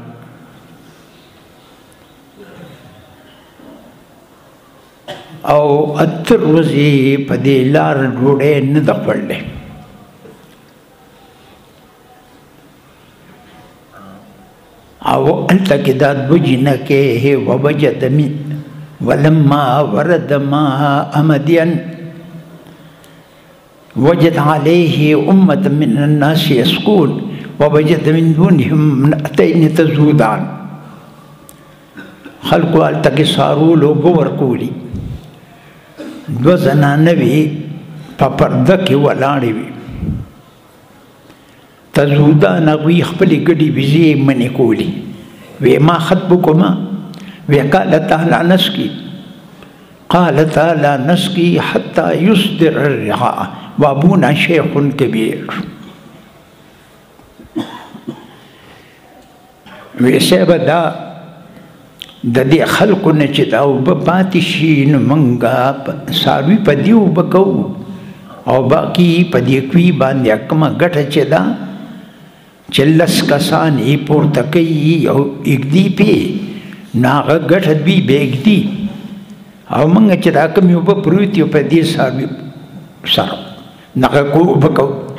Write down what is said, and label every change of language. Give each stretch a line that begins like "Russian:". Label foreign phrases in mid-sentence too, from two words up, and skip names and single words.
Pashto: او اتر ورځې په دې لار ډوډۍ نه ده خوړلې. او هلته کې دا دوه جینکې
Arabic: ووجد ولما ورد ماء مدین وجد عليه أمة من الناس يسقون ووجد من دونهم امرأتين تذودان.
Pashto: خلقو هلته کې څاروو اوبه ورکولي. دوه زنانه وې په پرده کې ولاړې وې. تذودان هغوی خپلې ګډې بیزې منې کولې.
Arabic: وی ما خطبکما؟ وی قالتا لا نسقي. قالتا لا نسقي حتى يصدر الرعاء وابونا شيخ كبير.
Pashto: وی صاحب دا د دې خلکو نه چې دا اوبه پاتې شي نو موږ څاروي په دې اوبه کوو او باقي په دې کوي باندې کومه ګټه چې ده چې لس کسان یې پورته کوي او اږدي پې نو هغه ګټه دوی به اږدي او موږ چې دا کومې اوبه پروتې په دې څاروي سره نغه اوبه کوو.